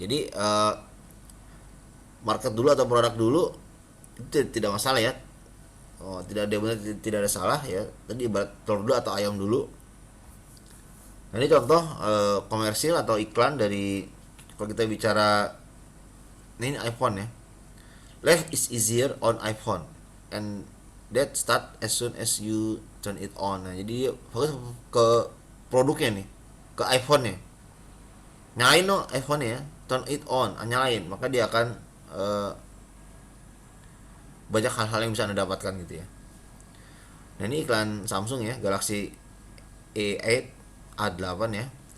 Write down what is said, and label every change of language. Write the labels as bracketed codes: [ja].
[id] Jadi market dulu atau produk dulu itu tidak masalah ya. Tidak ada benar, tidak ada salah ya. Tadi ibarat telur dulu atau ayam dulu. Nah, ini contoh komersil atau iklan dari, kalau kita bicara ini iPhone ya. [en] Life is easier on iPhone and that start as soon as you turn it on. [id] Nah, jadi fokus ke produknya nih, ke iPhone-nya. Nyalain no iPhone ya, turn it on, nyalain, maka dia akan banyak hal-hal yang bisa Anda dapatkan gitu ya. Nah, ini iklan Samsung ya, Galaxy A8 A8 ya.